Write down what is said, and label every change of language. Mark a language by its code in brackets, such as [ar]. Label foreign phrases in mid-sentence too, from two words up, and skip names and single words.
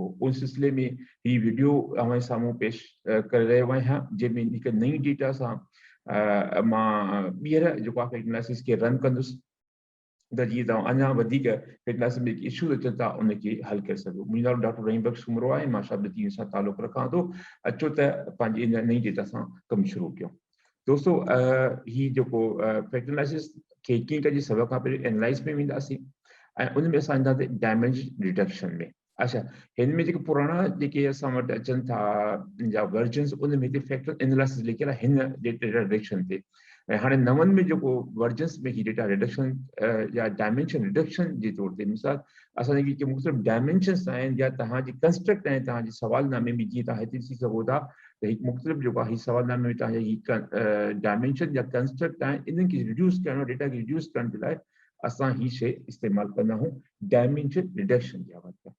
[sd] उन सिलसिले में हीअ वीडियो अव्हां साम्हूं पेश करे रहियो आहियां, जंहिंमें हिकु नई डेटा सां मां ॿीहर जेको आहे [en] fact analysis [sd] खे रन कंदुसि, त जीअं तव्हां अञा वधीक [en] fact analysis [sd] में इशूज़ अचनि था उनखे हल करे सघो। मुंहिंजो नालो डॉक्टर रहीम बख्श सुमरो आहे, मां शाबदीन सां तालुक़ रखां थो। अचो त पंहिंजी इन नई डेटा सां कमु शुरू कयूं। दोस्तों, ही जेको फैक्ट एनालिसिस खे कीअं कजे, सभ खां पहिरियों एनालाइज़ में वेंदासीं ऐं उन में असां ईंदासीं [en] dimension reduction [sd] में। अच्छा, हिन में जेके पुराणा जेके असां वटि अचनि था जा वर्जन्स, उन में [en] factor analysis [sd] लिखियल आहे हिन [en] data reduction [sd] ते। ऐं हाणे नवनि में जेको वर्जन्स में ही [en] data reduction [sd] या [en] dimension reduction [sd] जे तौर ते, मिसाल असांजे जेके मुख़्तलिफ़ डायमेंशन्स आहिनि या तव्हांजी कंस्ट्रक्ट आहिनि तव्हांजे सवालनामे में, जीअं तव्हां हिते ॾिसी सघो था त हिकु मुख़्तलिफ़ जेको आहे सवालनामे में तव्हांजा ही डायमेंशन या कंस्ट्रक्ट आहिनि, इन्हनि खे रिड्यूस करण, डेटा खे रिड्यूस करण जे लाइ असां ही शइ इस्तेमालु कंदा आहियूं, [en] dimension reduction [sd] जे हवाले सां।